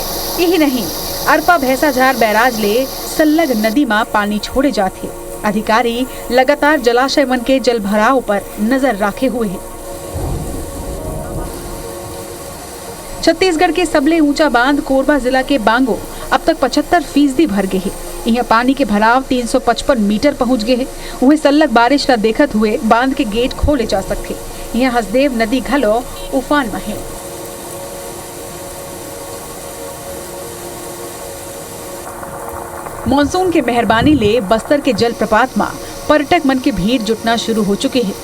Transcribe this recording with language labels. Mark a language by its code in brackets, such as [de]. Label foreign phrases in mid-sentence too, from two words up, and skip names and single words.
[hne] यही नहीं, अरपा भैंसाझार बैराज ले सल्लग नदी में पानी छोड़े जाते। अधिकारी लगातार जलाशय मन के जल भराव पर नजर रखे हुए हैं। छत्तीसगढ़ के सबले ऊंचा बांध कोरबा जिला के बांगो अब तक 75% भर गए है। यहाँ पानी के भराव 355 मीटर पहुंच गए हैं। वहीं सल्लग बारिश का देखत हुए बांध के गेट खोले जा सकते। यहाँ हसदेव नदी घलो उफान में है। मानसून के मेहरबानी ले बस्तर के जलप्रपात में पर्यटक मन के भीड़ जुटना शुरू हो चुके हैं।